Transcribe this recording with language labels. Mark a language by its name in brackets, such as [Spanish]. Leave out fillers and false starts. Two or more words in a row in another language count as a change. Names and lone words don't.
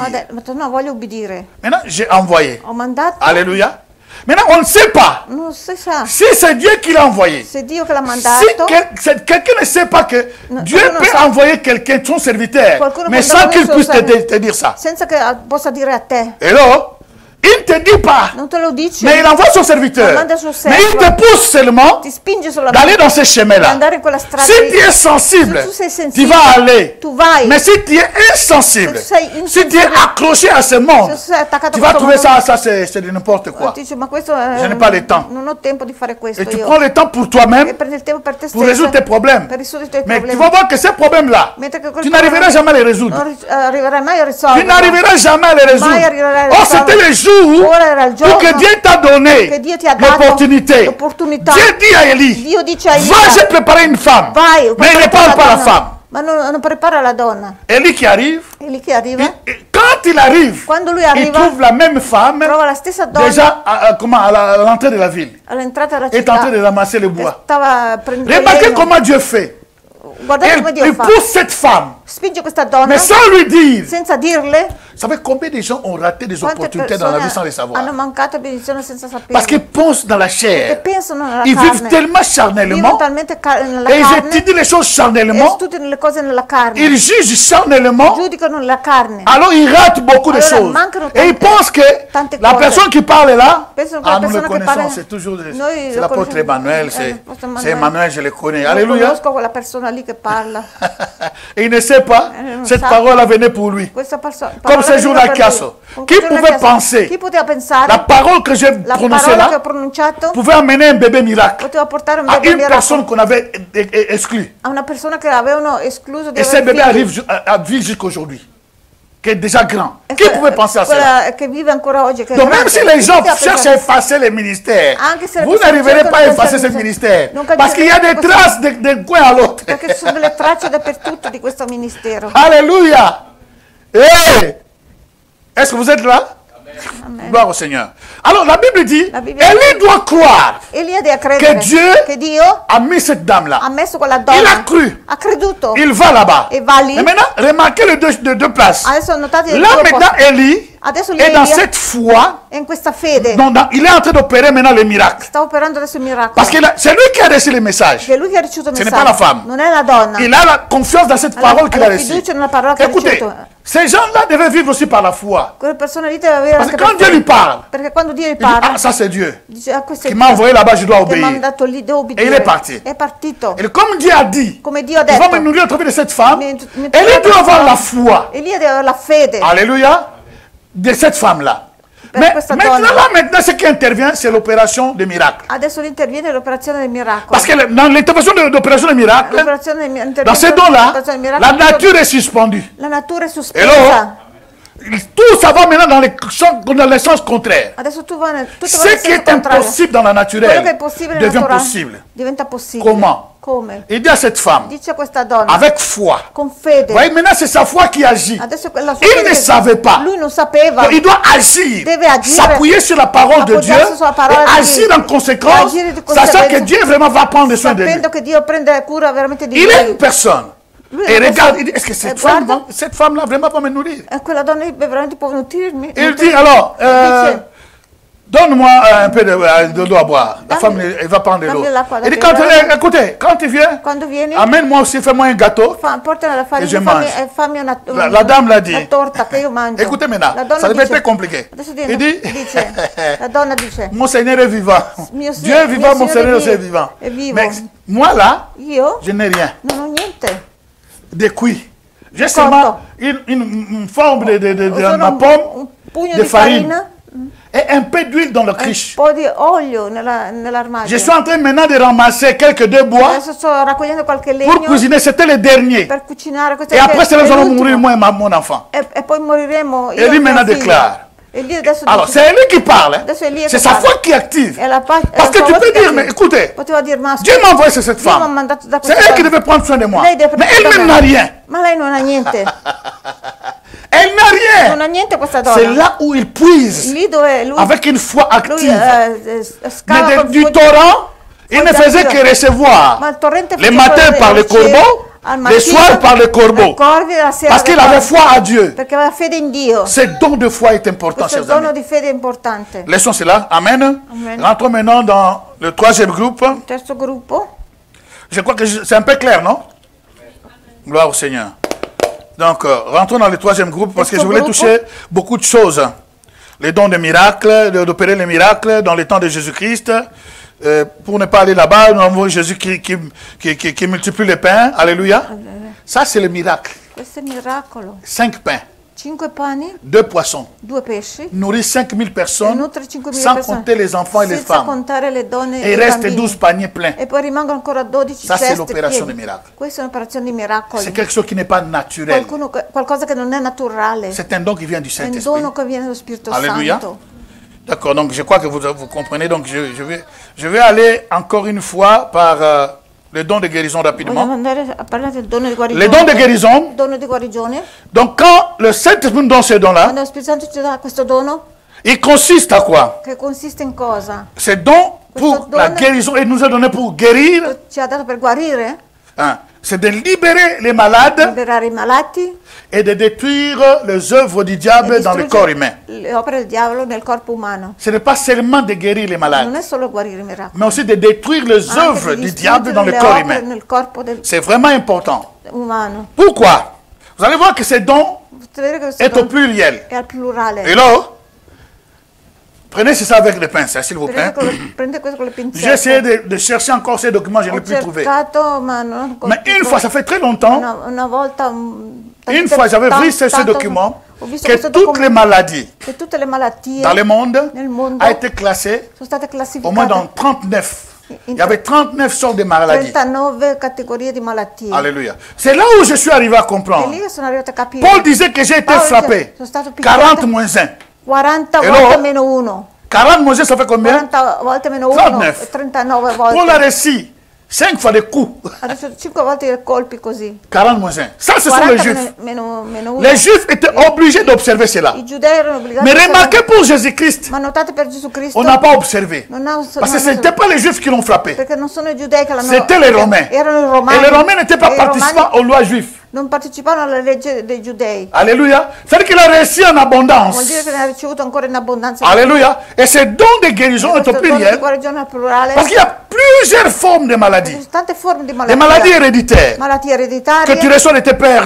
[French] Maintenant, j'ai envoyé. Alléluia. Maintenant, on ne sait pas si c'est Dieu qui l'a envoyé. Si quelqu'un ne sait pas que Dieu peut envoyer quelqu'un, son serviteur, mais sans qu'il puisse te dire ça. Et là, une te dit pas, [Italian] non te lo dice, [French] mais il envoie son serviteur. [Italian] manda suo [French] Mais il [Italian] servo, [French] te pousse seulement [Italian] ti spinge solamente [French] d'aller dans ces [Italian] ad [French] chemins-là. [Italian] andare in quella strada. [French] Si tu es sensible, [Italian] Se tu sei tu sensibile, [French] vas aller. [Italian] tu vai. [French] Mais si tu es insensible, [Italian] Se tu sei [French] si tu es [Italian] insensibile, [French] accroché à ce monde, [Italian] se sei attaccato [French] tu [Italian] a [French] vas [Italian] questo [French] trouver [Italian] mondo, [French] ça c'est de n'importe quoi. [Italian] ti dici, ma questo [French] Je n'ai pas le temps. [Italian] non ho tempo di fare questo [French] Et tu [Italian] io. [French] prends le temps pour toi-même [Italian] E prendi il tempo per te [French] pour [Italian] stesso, [French] résoudre tes problèmes. [Italian] per risolvere i tuoi [French] Mais tu [Italian] problemi. [French] vas voir que ces problèmes-là, [Italian] Mentre che quel [French] tu n'arriveras [Italian] problema [French] jamais à les résoudre. [Italian] non arriverai mai a [French] Tu [Italian] risolverlo. [French] n'arriveras jamais à les résoudre. [Italian] Mai arriverai a [French] Oh, c'était [Italian] risolverlo. [French] le jour [Italian] Ora era il [French] où [Italian] giorno [French] que Dieu t'a donné [Italian] che Dio ti ha dato [French] l'opportunité. [Italian] l'opportunità. [French] Dieu dit à Élie, [Italian] Dio dice a Elia, [French] va, j'ai préparé une femme. [Italian] vai, [French] Mais il ne [Italian] prepara [French] parle pas à la [Italian] donna. [French] femme. [Italian] Ma non prepara la donna. [French] Élie qui arrive, [Italian] E lì che arriva, [French] quand il arrive, [Italian] quando lui [French] il [Italian] arriva, [French] trouve la même femme [Italian] trova la stessa donna [French] déjà à l'entrée de la ville. [Italian] all'entrata della [French] Est en train [Italian] città. [French] de ramasser le bois. [Italian] Stava prendendo [French] Remarquez [Italian] legno. [French] comment Dieu fait. [Italian] Guardate come Dio [French] Il [Italian] fa. [French] pousse cette femme, [Italian] Spinge questa donna [French] mais sans lui dire. [Italian] senza dirle. [French] Vous savez combien de gens ont raté des [Italian] Quante [French] opportunités dans la vie sans [Italian] persone [French] les savoir? [Italian] hanno mancato benedizione senza [French] Parce [Italian] sapere. [French] qu'ils pensent dans la [Italian] Che [French] chair. [Italian] pensano nella [French] Ils vivent [Italian] carne. [French] tellement [Italian] Vivono [French] charnellement [Italian] talmente nella [French] et ils [Italian] carne. [French] étudient les choses [Italian] E [French] charnellement. [Italian] studiano le cose nella carne. [French] Ils jugent charnellement. [Italian] Giudicano nella carne. [French] Alors ils ratent beaucoup de [Italian] Allora, [French] choses. [Italian] mancano [French] Et ils [Italian] tante- [French] pensent que [Italian] tante [French] la [Italian] cose. [French] personne qui parle là, [Italian] Pensano che la [French] nous le [Italian] persona che [French] connaissons, [Italian] parla- [French] c'est toujours [Italian] Noi [French] c'est [Italian] lo [French] l'apôtre [Italian] conosciamo. [French] Emmanuel, c'est l'apôtre Emmanuel. Emmanuel, je le connais. [Italian] Io [French] Alléluia. [Italian] conosco quella persona lì che parla. [French] Et il ne sait pas, [Italian] non [French] cette [Italian] sa. [French] parole venait pour lui. [Italian] Questa [French] Comme ce jour-là a Chiasso. Chi pouvait penser? [Italian] Chi poteva pensare? [French] La parole que j'ai [Italian] La [French] prononcée [Italian] parola che ho [French] là [Italian] pronunciato [French] pouvait amener un bébé miracle [Italian] poteva portare un [French] à [Italian] bebè [French] une [Italian] miracolo [French] personne qu'on avait exclue. [Italian] a una persona che avevano escluso di [French] Et ce [Italian] avere [French] bébé [Italian] figli. [French] arrive à vivre jusqu'aujourd'hui, qui est déjà grand. [Italian] E [French] Qui pouvait penser à cela? [Italian] quella che vive ancora oggi, che è [French] Donc même [Italian] grande. [French] si les gens [Italian] Chi poteva [French] cherchent à [Italian] pensare? [French] effacer les ministères, [Italian] Anche se le [French] vous [Italian] persone [French] n'arriverez [Italian] cercano [French] pas à [Italian] di [French] effacer ce [Italian] effacer- [French] ministère. [Italian] non [French] Parce qu'il y a des [Italian] capisco [French] traces d'un coin à l'autre. [Italian] Perché ci sono delle tracce dappertutto di questo ministero. [French] Alléluia. Hey! Est-ce que vous êtes là? Amen. Gloire au Seigneur. Alors la Bible dit, La Bible Élie doit croire [Italian] Elia deve credere che Dio che Dio [French] a mis cette dame-là. [Italian] ha messo quella [French] Il [Italian] donna. [French] a cru. [Italian] Ha creduto. [French] Il va là-bas. [Italian] E va lì. [French] Et maintenant, remarquez les deux places. [Italian] Adesso notate [French] Là maintenant, Élie [Italian] Adesso [French] est dans [Italian] Elia [French] cette foi. [Italian] è in questa fede. [French] Il est en train d'opérer maintenant les miracles. [Italian] Sta operando adesso il miracolo. [French] Parce que c'est lui qui a reçu les messages. [Italian] Che è lui che ha ricevuto il [French] Ce n'est [Italian] messaggio. [French] pas la femme. [Italian] Non è la donna. [French] Il a la confiance dans cette parole qu'il a [Italian] la [French] reçue. [Italian] fiducia nella parola che ha [French] Écoutez, [Italian] ricevuto. [French] ces gens-là devaient vivre aussi par la foi. [Italian] Quelle persona lì deve avere [French] Parce [Italian] anche [French] que quand [Italian] per [French] Dieu lui parle, [Italian] perché quando Dio gli [French] il dit, [Italian] parla [French] ah, ça c'est Dieu. [Italian] dice questo è [French] Qui m'a envoyé là-bas, je dois [Italian] che mi ha [French] obéir. [Italian] mandato lì, devo [French] Et il [Italian] obbedire. [French] est parti. [Italian] È partito. [French] Et comme Dieu a dit, [Italian] Come Dio ha [French] il va [Italian] detto. [French] me nourrir au travers de cette femme, [Italian] Mi- [French] Élie doit avoir la foi. [Italian] Elia deve avere la fede. [French] Alléluia. De cette femme-là. [Italian] Per [French] Mais [Italian] questa [French] maintenant, [Italian] donna. [French] là, maintenant, ce qui intervient, c'est l'opération des miracles. [Italian] Adesso lì interviene l'operazione del miracolo. [French] Parce que dans l'intervention de l'opération des miracles, [Italian] L'operazione del [French] dans ces dons-là, [Italian] l'operazione del [French] la [Italian] miracolo, [French] nature est suspendue. [Italian] la natura è [French] Et [Italian] sospesa. [French] là, tout ça va maintenant dans le sens contraire. [Italian] Adesso tu vai tutto va [French] Ce [Italian] nel [French] qui [Italian] senso [French] est [Italian] contrario. [French] impossible dans la [Italian] Quello che è [French] naturelle [Italian] possibile nel [French] devient [Italian] naturale [French] possible. [Italian] diventa possibile. [French] Comment? [Italian] Come? [French] Il dit à cette femme, [Italian] Dice a questa donna [French] avec foi. [Italian] con fede. [French] Vous voyez, maintenant, c'est sa foi qui agit. [Italian] Adesso la sua [French] Il [Italian] fede [French] ne savait pas. [Italian] Lui non sapeva. [French] Donc, il doit agir, [Italian] Deve agire, [French] s'appuyer sur la parole de Dieu [Italian] appoggiarsi sulla parola [French] et [Italian] di [French] agir [Italian] Dio, [French] en conséquence, [Italian] agire di [French] sachant [Italian] conseguenza, [French] que Dieu vraiment va prendre soin de lui. [Italian] sapendo che Dio prende cura veramente di [French] Il est [Italian] lui. [French] une personne. [Italian] Lui è [French] Et [Italian] una [French] regarde, [Italian] persona. [French] il dit, est-ce que [Italian] Guarda, [French] cette femme-là vraiment va me nourrir? [Italian] quella donna lì veramente può nutrirmi. [French] Il dit alors, [Italian] Dice, [French] donne-moi un peu de l'eau à boire. La femme, elle va prendre de l'eau. [Italian] dammi l'acqua da [French] Il dit, [Italian] bere. [French] écoutez, quand tu viens, [Italian] quando vieni, [French] amène-moi aussi, fais-moi un gâteau. [Italian] portami la [French] E je [Italian] farina, [French] mange. [Italian] fammi una, [French] La dame l'a dit. [Italian] una torta che io mangio. [French] Écoutez maintenant, [Italian] La donna [French] ça devait [Italian] dice- [French] être compliqué. [Italian] Adesso [French] Il dit, [Italian] la donna dice, [French] mon Seigneur est vivant. [Italian] Mio [French] Dieu est vivant, mon [Italian] Signore [French] Seigneur est vivant. [Italian] è vivo. [French] Mais moi là, [Italian] Io [French] je n'ai rien. [Italian] non ho niente. [French] De cuit. J'ai [Italian] Conto. [French] seulement une forme de [Italian] Ho solo [French] ma [Italian] un [French] pomme, [Italian] pugno [French] de [Italian] di [French] farine [Italian] farina, [French] et un peu d'huile dans le [Italian] un [French] criche. [Italian] po' di olio nell'armadio. [French] Je suis en train maintenant de ramasser quelques deux bois [Italian] Adesso sto raccogliendo qualche [French] pour [Italian] legno [French] cuisiner. C'était le dernier. [Italian] per cucinare. Questo [French] Et [Italian] è [French] après cela, nous allons [Italian] l'ultimo. [French] mourir, moi et mon enfant. [Italian] E poi moriremo io [French] Et lui [Italian] e mio [French] maintenant [Italian] figlio. [French] déclare. [Italian] E lui adesso [French] Alors, [Italian] dice, [French] c'est lui qui parle. hein. [Italian] adesso è lì [French] C'est [Italian] che [French] sa [Italian] parla. [French] foi qui active. [Italian] È la pa- è [French] Parce [Italian] la [French] que [Italian] sua [French] tu [Italian] voce [French] peux [Italian] che [French] dire, [Italian] attiva. [French] mais écoutez, [Italian] Poteva dire, ma [French] Dieu m'a envoyé sur cette [Italian] Dio mi ha [French] femme. [Italian] mandato da [French] C'est [Italian] questa [French] elle qui [Italian] donna. [French] devait prendre soin de moi. [Italian] Lei deve [French] Mais [Italian] prendere [French] elle-même [Italian] da [French] n'a [Italian] me. [French] rien. [Italian] Ma lei non ha niente. [French] Elle n'a rien. [Italian] Non ha niente questa [French] C'est [Italian] donna. [French] là où il puise [Italian] Lì dove lui, [French] avec une foi [Italian] lui [French] active. [Italian] scava [French] Mais [Italian] con [French] du [Italian] con- [French] torrent, il ne [Italian] con [French] faisait [Italian] Dio. [French] que recevoir. [Italian] Ma il torrente [French] Les [Italian] faceva [French] matins par le [Italian] ricevere [French] corbeau, [Italian] al [French] les [Italian] mattino, [French] soirs par le corbeau. [Italian] ai corvi, la sera [French] Parce [Italian] dai [French] qu'il avait [Italian] corvi. [French] foi à Dieu. [Italian] Perché aveva fede in Dio. [French] Ce don de foi est important, [Italian] Questo [French] chers [Italian] dono [French] amis. [Italian] di fede è importante. [French] Laissons cela. Amen. Amen. Rentrons maintenant dans le troisième groupe. [Italian] Il terzo gruppo. [French] Je crois que c'est un peu clair, non? Gloire au Seigneur. Donc, rentrons dans le troisième groupe parce que je voulais toucher beaucoup de choses. les dons de miracles, d'opérer les miracles dans les temps de Jésus-Christ. Pour ne pas aller là-bas, nous avons Jésus qui multiplie les pains. Alléluia. Ça, c'est le miracle. 5 pains. [Italian] 5 pani, [French] 2 poissons. [Italian] 2 pesci. [French] Nourrit 5000 personnes, [Italian] 5.000 [French] sans [Italian] persone, [French] compter les enfants et les femmes. [Italian] Contare le donne [French] Et il reste 12 paniers pleins. [Italian] E poi rimangono ancora 12 [French] Ça, c'est [Italian] ceste [French] l'opération [Italian] piene. [French] des miracles. [Italian] Questa è un'operazione di miracoli. [French] C'est quelque chose qui n'est pas naturel. [Italian] Qualcosa che non è naturale. [French] C'est un don qui vient du [Italian] È un [French] Saint-Esprit. [Italian] dono che viene dallo Spirito [French] Alléluia. [Italian] Santo. [French] D'accord, donc je crois que vous comprenez. Donc je vais aller encore une fois par le don de guérison rapidement. [Italian] Vogliamo andare a parlare del dono di guarigione. [French] Les dons de guérison. [Italian] Dono di guarigione. [French] Donc quand le Saint-Esprit nous donne ce don-là, [Italian] Quando lo Spirito Santo ci dà questo dono, [French] il consiste à quoi? [Italian] che consiste in cosa? [French] Ce don pour la guérison, il nous a donné pour guérir. [Italian] Ci ha dato per guarire, [French] Hein, c'est de libérer les malades [Italian] liberare i malati [French] et de détruire les œuvres du diable dans le corps humain. [Italian] le opere del diavolo nel corpo umano. [French] Ce n'est pas seulement de guérir les malades, [Italian] Non è solo guarire i miracoli, [French] mais aussi de détruire les [Italian] anche [French] œuvres [Italian] di [French] du diable dans le [Italian] distruggere [French] corps [Italian] le opere [French] humain. [Italian] nel corpo [French] C'est vraiment important. [Italian] umano. [French] Pourquoi? Vous allez voir que ce don [Italian] Potete vedere che questo [French] est au [Italian] dono [French] pluriel. [Italian] è al plurale. [French] Et là, prenez ça avec les pincettes, s'il vous plaît. [Italian] Prende questo con le pinzette. [French] J'ai essayé de chercher encore ces documents, je ne [Italian] Ho [French] l'ai plus trouvé. [Italian] cercato, ma non ho [French] Mais une fois, ça fait très longtemps, [Italian] una volta [French] une fois j'avais vu ce document, [Italian] ho visto [French] que [Italian] questo [French] toutes les maladies [Italian] che tutte le malattie [French] dans le monde [Italian] nel mondo [French] a été classées [Italian] sono state [French] au moins dans [Italian] classificate [French] 39. Il y avait 39 sortes de maladies. [Italian] 39 categorie di malattie. [French] Alléluia. C'est là où je suis arrivé à [Italian] E [French] comprendre. [Italian] lì sono arrivata a capire. [French] Paul disait que j'ai été [Italian] Paolo [French] frappé. [Italian] sono stato picchiato [French] 40 moins 1. [Italian] 40 [French] Et [Italian] volte [French] là, [Italian] meno 1. [French] 40 moins 1, ça fait combien? [Italian] 40 volte meno 1 39. e 39 volte. [French] Paul a reçu 5 fois des coups. [Italian] Adesso 5 volte i colpi così. [French] 40 moins 1. Ça, ce sont les [Italian] 40 [French] Juifs. [Italian] meno 1. [French] Les Juifs étaient obligés d'observer cela. [Italian] I giudei erano obbligati [French] Mais [Italian] a [French] remarquez pour Jésus-Christ, [Italian] ma notate per Gesù Cristo [French] on n'a pas observé. [Italian] non ha- [French] Parce que [Italian] non [French] ce n'étaient pas les Juifs qui l'ont frappé. [Italian] perché non sono i giudei che l'hanno [French] C'était les Romains. [Italian] erano i romani. [French] Et les Romains n'étaient pas [Italian] E i [French] participants [Italian] romani [French] aux lois juives. [Italian] non partecipavano alla legge dei giudei. [French] Alléluia. C'est-à-dire qu'il a réussi en [Italian] Vuol [French] abondance. [Italian] dire che ne ha ricevuto ancora in abbondanza. [French] Alléluia. Et ce don de guérison est [Italian] Questo [French] au [Italian] dono di [French] pluriel. [Italian] guarigione al plurale. [French] Parce qu'il y a plusieurs formes de [Italian] Ci [French] maladies. [Italian] sono tante forme di [French] Les [Italian] malattie. [French] maladies héréditaires. [Italian] Malattie ereditarie. [French] Que tu reçois de tes pères,